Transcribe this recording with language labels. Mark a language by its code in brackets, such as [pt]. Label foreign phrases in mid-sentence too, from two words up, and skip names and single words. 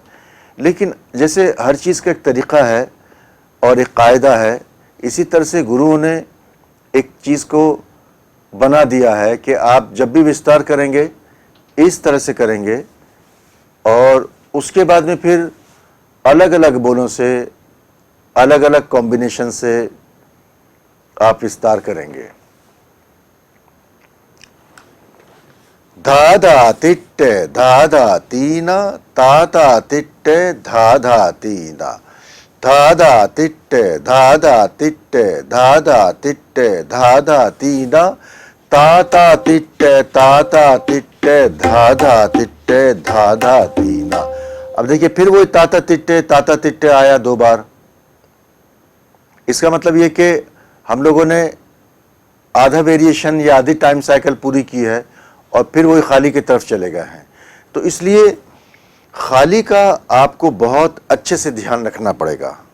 [hi] लेकिन जैसे हर चीज़ का एक तरीक़ा है और एक कायदा है, इसी तरह से गुरुओं ने एक चीज़ को बना दिया है कि आप जब भी विस्तार करेंगे इस तरह से करेंगे, और उसके बाद में फिर अलग अलग बोलों से, अलग अलग कॉम्बिनेशन से आप विस्तार करेंगे। धा धा तिट्ट धा धा तीना ता ता तिट्ट धा धा तीना धा धा तिट्ट धा धा तिट्ट धा धा तिट्ट धा धा तीना ता ता तिट्ट धा धा तिट्ट धा धा तीना। अब देखिए फिर वो ताता तिट्टे आया 2 बार। इसका मतलब ये कि हम लोगों ने आधा वेरिएशन या आधी [en] time cycle [hi] पूरी की है और फिर वही खाली की तरफ चले गए हैं। तो इसलिए खाली का आपको बहुत अच्छे से ध्यान रखना पड़ेगा।